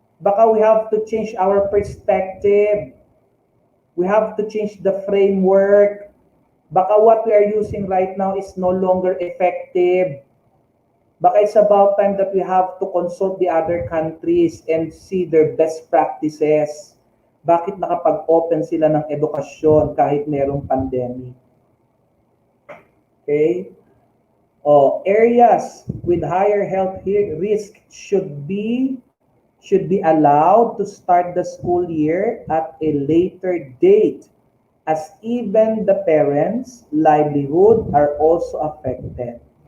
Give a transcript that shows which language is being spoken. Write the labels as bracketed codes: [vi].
[en] Baka we have to change our perspective. We have to change the framework. Baka what we are using right now is no longer effective. Baka it's about time that we have to consult the other countries and see their best practices. [tl] Bakit nakapag-open sila ng edukasyon kahit mayroong pandemic? [en] Okay? Areas with higher health risk should be allowed to start the school year at a later date, as even the parents' livelihood are also affected.